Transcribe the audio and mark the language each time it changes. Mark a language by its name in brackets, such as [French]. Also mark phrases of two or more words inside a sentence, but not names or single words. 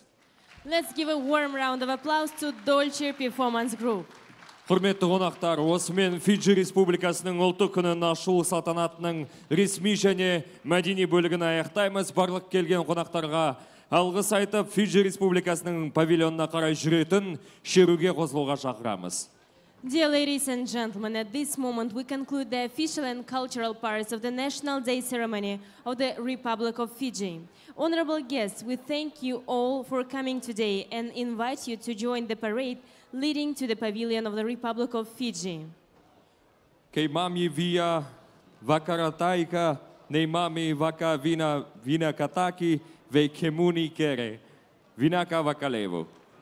[English] Let's give a warm round of applause to Dolce Performance Group. [Kazakh] Құрметті қонақтар, осымен Фиджи Республикасының ұлттық күнін ашылу салтанатының ресми және мәдени бөлігін аяқтаймыз. Барлық келген қонақтарға алғыс айтып, Фиджи Республикасының павильонына қарай жүретін шеруге қосылуға шақырамыз. [English] Dear ladies and gentlemen, at this moment we conclude the official and cultural parts of the National Day ceremony of the Republic of Fiji. Honorable guests, we thank you all for coming today and invite you to join the parade leading to the Pavilion of the Republic of Fiji. [Fijian] Kei mami via vakarataika, nei mami vaka vina kataki, vei kemuni kere. Vinaka vakalevo.